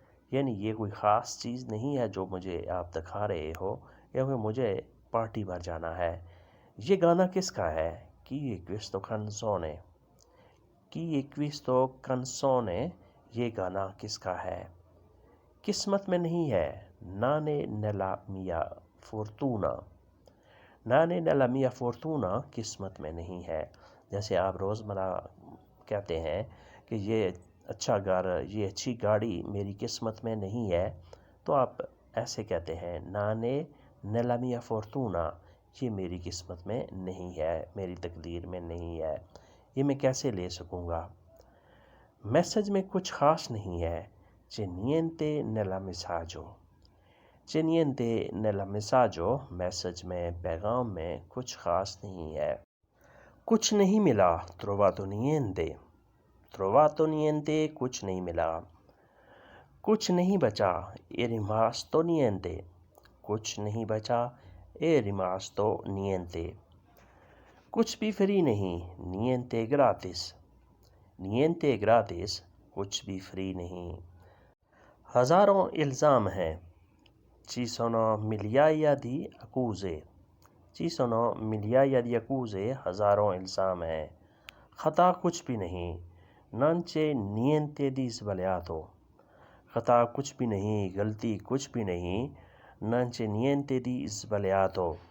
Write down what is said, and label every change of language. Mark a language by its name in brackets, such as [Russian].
[Urdu] یعنی یہ کوئی خاص چیز نہیں ہے جو مجھے آپ دکھا رہے ہو، کیونکہ مجھے پارٹی پر جانا ہے. یہ گانا کس کا ہے؟ [Italian] Chi è questo canzone. [Urdu] Chi è questo canzone یہ گانا کس کا ہے؟ قسمت میں نہیں ہے. [Italian] non è nella mia fortuna. non è nella mia fortuna [Urdu] قسمت میں نہیں ہے. جیسے آپ روزمرہ کہتے ہیں کہ یہ اچھا گھر، یہ اچھی گاڑی میری قسمت میں نہیں ہے، تو آپ ایسے کہتے ہیں [Italian] non è nella mia fortuna [Urdu] یہ میری قسمت میں نہیں ہے، میری تقدیر میں نہیں ہے، یہ میں کیسے لے سکوں گا. میسج میں کچھ خاص نہیں ہے. [Italian] c'è niente nella messaggio. c'è niente nella messaggio [Urdu] message میں، پیغام میں کچھ خاص نہیں ہے. کچھ نہیں ملا. [Italian] trovato niente. trovato niente [Urdu] کچھ نہیں ملا. کچھ نہیں بچا. [Italian] è rimasto niente. [Urdu] کچھ نہیں بچا. [Italian] è rimasto niente. [Urdu] کچھ بھی فری نہیں. [Italian] niente gratis. niente gratis [Urdu] کچھ بھی فری نہیں. ہزاروں الزام ہیں. [Italian] ci sono migliaia di accuse. ci sono migliaia di accuse [Urdu] ہزاروں الزام ہیں. خطا کچھ بھی نہیں. [Italian] non c'è niente di sbagliato. [Urdu] خطا کچھ بھی نہیں، غلطی کچھ بھی نہیں. [Italian] non c'è niente di sbagliato.